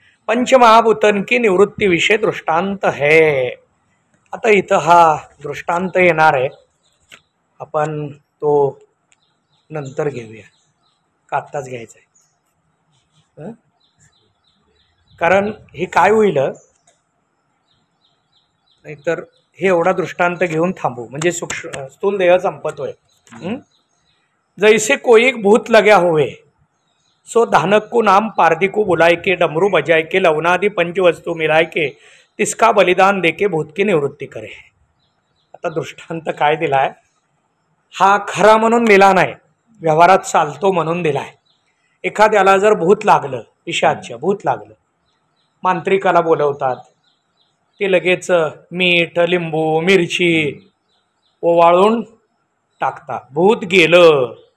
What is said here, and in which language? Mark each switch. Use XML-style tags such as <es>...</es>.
<hi>पंचमहाभूतन की निवृत्ती विषय दृष्टांत है.</hi> <mr>आता इथं हा दृष्टांत येणार आहे, आपण तो नंतर घेऊया का आत्ताच घ्यायचा आहे? कारण हे काय होईल, नाहीतर हे एवढा दृष्टांत घेऊन थांबू म्हणजे स्थूल देह संपतोय.</mr> <hi>जैसे कोई भूत लग्या होवे सो धानक को नाम पारदी को बुलाए के डमरू बजाए के लवनादि पंचवस्तु मिलाए के तिसका बलिदान देके भूत की निवृत्ती करे.</hi> <mr>आता दृष्टांत काय दिलाय, हा खरा म्हणून दिला नाही, व्यवहारात चालतो म्हणून दिलाय. एखाद्याला जर भूत लागलं, पिशाच्य भूत लागलं, मांत्रिकाला बोलवतात, ते लगेच मीठ लिंबू मिरची ओवाळून टाकतात, भूत गेलं.</mr>